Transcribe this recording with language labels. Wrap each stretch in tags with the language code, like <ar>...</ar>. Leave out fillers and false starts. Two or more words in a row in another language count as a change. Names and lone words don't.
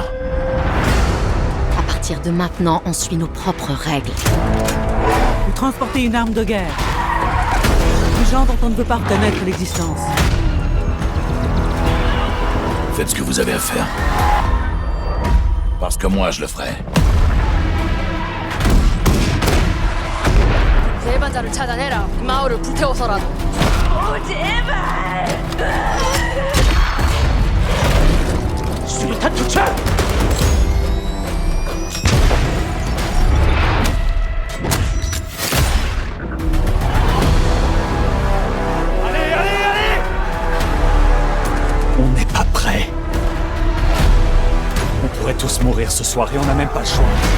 <fr>À partir de maintenant, on suit nos propres règles. Vous transportez une arme de guerre. Du genre dont on ne veut pas reconnaître l'existence. Faites ce que vous avez à faire. Parce que moi, je le ferai.</fr> <ko>대반자를 찾아내라. 마을을 불태워서라도. 수류탄 투척!</ko> <fr>On n'est pas prêt. On pourrait tous mourir ce soir et on n'a même pas le choix.</fr>